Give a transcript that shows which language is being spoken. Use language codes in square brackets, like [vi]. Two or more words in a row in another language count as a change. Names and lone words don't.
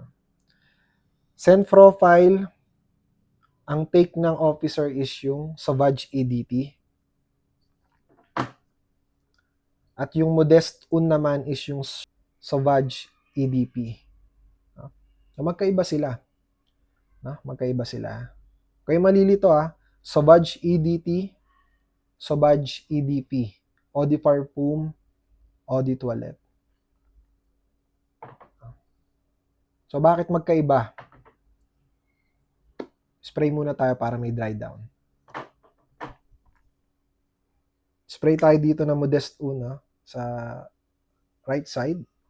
[en] Scent profile, [tl] ang take ng Officer is yung Sauvage EDT. At yung Modest Un naman is yung Sauvage EDP. No? So magkaiba sila. No? Magkaiba sila. Kaya malilito Sauvage EDT, Sauvage EDP, [fr] Eau de Parfum, Eau de Toilette. [tl] So bakit magkaiba? Spray muna tayo para may [en] dry down. [tl] Spray tayo dito ng Modest una sa [en] right side.